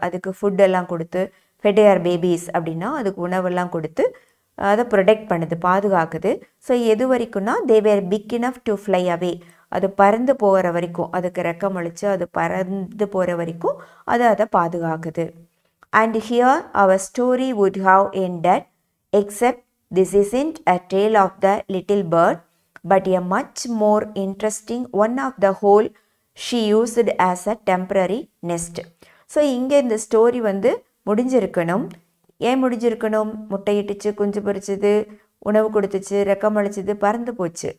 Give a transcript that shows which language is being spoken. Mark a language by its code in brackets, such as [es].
[ta] அதுக்கு ஃபுட்டெல்லாம் கொடுத்து, [en] fed her babies [ta] அப்படின்னா அதுக்கு உணவெல்லாம் கொடுத்து அதை ப்ரொடெக்ட் பண்ணுது, பாதுகாக்குது. ஸோ எது வரைக்கும்னா [en] they were big enough to fly away, [ta] அது பறந்து போகிற வரைக்கும், அதுக்கு ரெக்கம் அழிச்சு அது பறந்து போகிற வரைக்கும் அதை பாதுகாக்குது. [en] And here our story would have ended, except this isn't a tale of the little bird, but a much more interesting one of the hole she used as a temporary nest. [ta] So இங்கே இந்த story வந்து முடிஞ்சிருக்கணும். ஏன் முடிஞ்சிருக்கணும்? முட்டையிட்டுச்சு, குஞ்சு பொரிச்சது, உணவு கொடுத்துச்சு, ரெக்கம் அழிச்சது, பறந்து போச்சு.